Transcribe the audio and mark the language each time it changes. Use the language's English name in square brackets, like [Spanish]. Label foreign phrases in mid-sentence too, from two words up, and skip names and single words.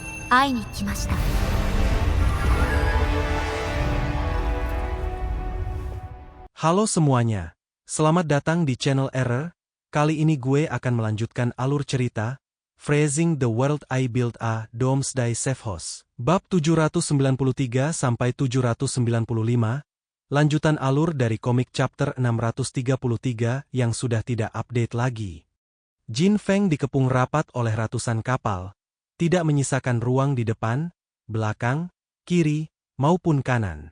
[Japanese] 会いに来ました。 [Indonesian] Halo semuanya, selamat datang di channel Error. Kali ini gue akan melanjutkan alur cerita Phrasing the World I Built a Doomsday Safe House. Bab 793 sampai 795, lanjutan alur dari komik chapter 633 yang sudah tidak update lagi. Jin Feng dikepung rapat oleh ratusan kapal, tidak menyisakan ruang di depan, belakang, kiri, maupun kanan.